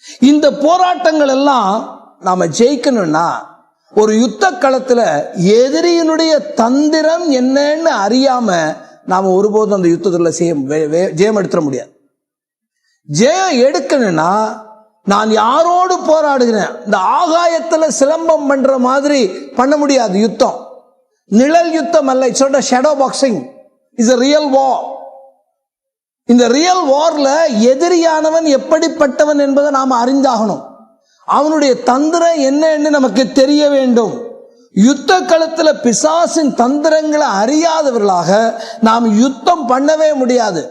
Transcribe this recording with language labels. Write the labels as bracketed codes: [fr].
[ta] இந்த போராட்டங்கள் எல்லாம் நாம ஜெயிக்கணும்னா ஒரு யுத்த களத்துல எதிரியினுடைய தந்திரம் என்னன்னு அறியாம நாம ஒருபோதும் அந்த யுத்தத்துல ஜெயம் எடுத்துட முடியாது. ஜெயம் எடுக்கணும்னா நான் யாரோடு போராடுகிறேன், இந்த ஆகாயத்துல சிலம்பம் பண்ற மாதிரி பண்ண முடியாது. யுத்தம் நிழல் யுத்தம் அல்ல. [en] It's not a shadow boxing, it's a real war. [ta] இந்த ரியல் வார்ல எதிரியானவன் எப்படிப்பட்டவன் என்பதை நாம அறிந்தாகணும். அவனுடைய தந்திரம் என்னன்னு நமக்கு தெரிய வேண்டும். யுத்த களத்துல பிசாசின் தந்திரங்களை அறியாதவர்களாக நாம் யுத்தம் பண்ணவே முடியாது.